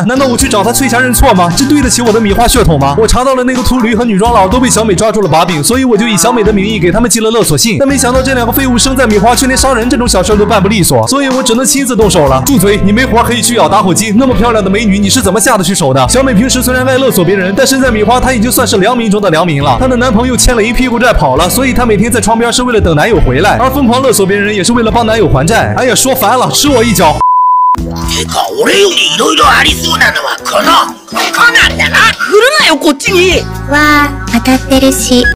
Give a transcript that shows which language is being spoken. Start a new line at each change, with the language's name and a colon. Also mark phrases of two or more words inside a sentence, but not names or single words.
Chinese: 难道我去找她催下认错吗？这对得起我的米花血统吗？我查到了那个秃驴和女装佬都被小美抓住了把柄，所以我就以小美的名义给他们寄了勒索信。但没想到这2个废物生在米花，却连杀人这种小事都办不利索，所以我只能亲自动手了。住嘴！你没活可以去咬打火机，那么漂亮的美女，你是怎么下得去手的？小美平时虽然爱勒索别人，但身在米花，她已经算是良民中的良民了。她的男朋友欠了一屁股债跑了，所以她每天在窗边是为了等男友回来，而疯狂勒索別人也是为了帮男友还债。哎呀，说烦了，吃我一脚！
Japanese: てか俺より色々ありそうなのはこのなんだな。振るなよこっちに。わー当たってるし。